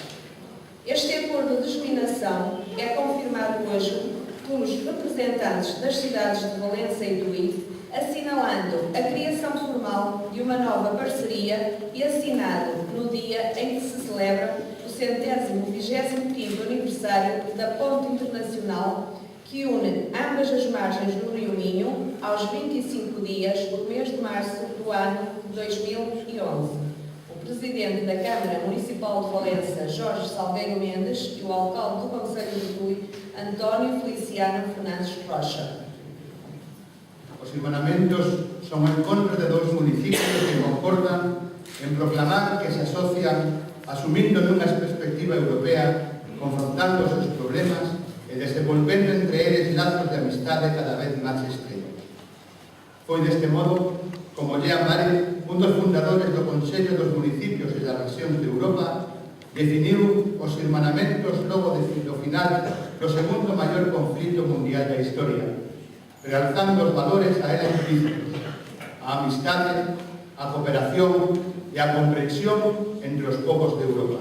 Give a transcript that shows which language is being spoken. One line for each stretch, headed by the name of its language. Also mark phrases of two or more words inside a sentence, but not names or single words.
Portuguese: Este acordo de germinação é confirmado hoje pelos representantes das cidades de Valença e Tui, assinalando a criação formal de uma nova parceria e assinado no dia em que se celebra o 125º aniversário da Ponte Internacional que une ambas as margens do Rio Minho aos 25 dias do mês de março do ano 2011. O Presidente da Câmara Municipal de Valença, Jorge Salgueiro Mendes, e o Alcalde do Concelho de Tui, António Feliciano Fernandes Rocha.
Galician: Os irmanamentos son o encontro de dous municipios que concordan en proclamar que se asocian asumindo nunha perspectiva europea, confrontando os seus problemas e desenvolvendo entre eles lazos de amistade cada vez máis estreitos. Foi deste modo como Jean Marais, un dos fundadores do Consello dos Municipios e das Rexións de Europa, definiu os irmanamentos logo do final do segundo maior conflito mundial da historia, realzando os valores a ela implícitos, a amistade, a cooperación e a comprensión entre os povos de Europa.